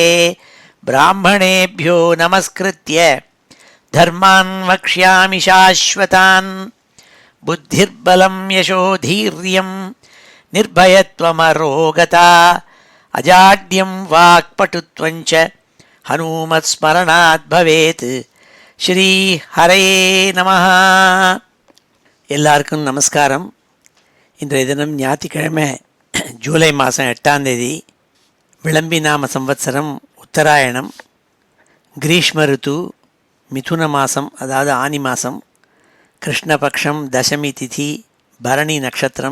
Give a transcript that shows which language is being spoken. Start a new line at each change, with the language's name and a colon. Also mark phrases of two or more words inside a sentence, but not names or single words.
Sanskrit: ब्राह्मणेभ्यो नमस्कृत्य धर्मान् वक्ष्यामि शाश्वतान्। बुद्धिर्बलं यशोधीर्यं निर्भयत्वमरोगता अजाड्यं वाक्पटुत्वञ्च हनुमत्स्मरणात् भवेत्। श्री हरये नमः.
Tamil: எல்லாருக்கும் நமஸ்காரம். இன்றைய தினம் ஞாயிற்றுக்கிழமை ஜூலை மாதம் 8ஆம் தேதி விளம்பி நாம சம்வத்சரம் உத்தராயணம் கிரீஷ்ம ருத்து மிதுன மாதம், அதாவது ஆனி மாதம், கிருஷ்ணபக்ஷம் தசமி திதி பரணி நட்சத்திரம்.